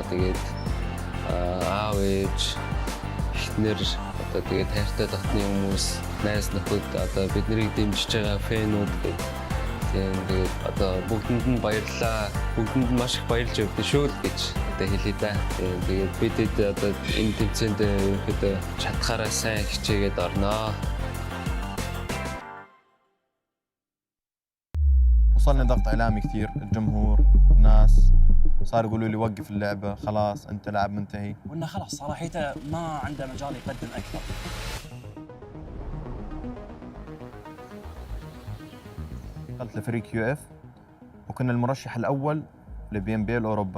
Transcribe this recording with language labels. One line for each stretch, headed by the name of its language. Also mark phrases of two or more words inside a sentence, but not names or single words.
Mongolian: Тэгээд аав ээж эхнэр одоо тэгээд хайртай дотны хүмүүс, найз нөхөд одоо биднийг дэмжиж байгаа фэнүүд тэгээд одоо бүгдэнд нь баярлалаа. Бүгдэнд нь маш их баярлж өгдөө шүү л гэж одоо хэлээ да. Тэгээд бидэд одоо энэ тэмцээнд ерөөхдөө чадхаараа сайн хичээгээд орноо.
Arabic: وصلني ضغط إعلامي كثير، الجمهور، الناس صاروا يقولوا لي وقف اللعبة، خلاص أنت لاعب منتهي. وإنه خلاص صراحته ما عنده مجال يقدم أكثر. دخلت لفريق UF وكنا المرشح الأول لBMBL أوروبا.